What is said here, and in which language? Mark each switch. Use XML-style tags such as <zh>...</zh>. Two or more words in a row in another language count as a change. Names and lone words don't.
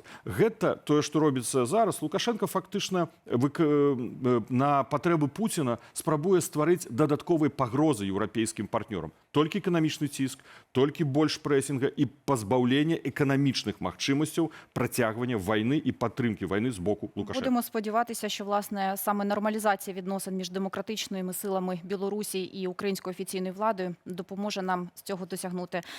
<be>Гэта тое, што робіцца зараз. Лукашенко фактычна на патрэбы Пуціна спрабуе стварыць дадатковыя пагрозы еўрапейскім партнёрам. Толькі эканамічны ціск, толькі больш прэсінга і пазбаўлення эканамічных магчымасцяў працягвання вайны і падтрымкі вайны з боку Лукашенка.</be> <uk>Будемо сподіватися, що, власне, саме нормалізація відносин між демократичними силами Білорусі і українською офіційною владою допоможе нам з цього досягнути.</uk>